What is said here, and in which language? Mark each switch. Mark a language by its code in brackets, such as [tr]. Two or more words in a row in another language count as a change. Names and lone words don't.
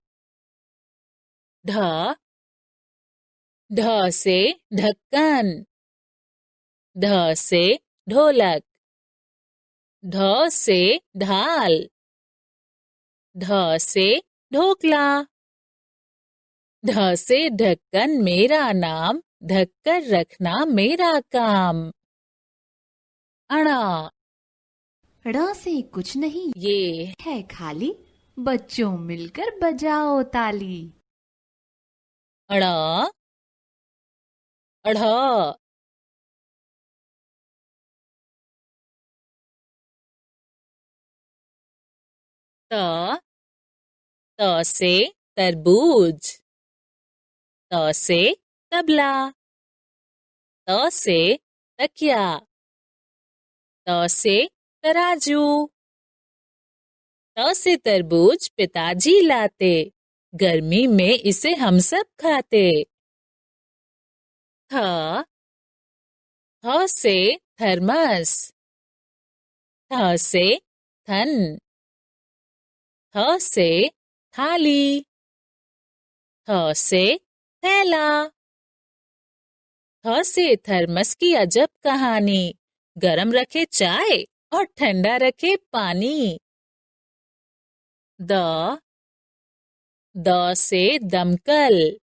[hi] ढ ढ से ढक्कन, ढ से ढोलक, ढ से ढाल, ढ से ढोकला, ढ से ढक्कन मेरा नाम, ढक कर रखना मेरा काम। अड़ा। ड़ से कुछ नहीं ये है खाली, बच्चों मिलकर बजाओ ताली। अड़ा, अढ़ा। त, त से तरबूज। त से तबला। त से तकिया। त से तराजू। त से तरबूज पिताजी लाते, गर्मी में इसे हम सब खाते। थ, थ से थर्मस। थ से थन। थ से थाली। थ से थैला। थ से थर्मस की अजब कहानी, गरम रखे चाय और ठंडा रखे पानी। द, द से दमकल।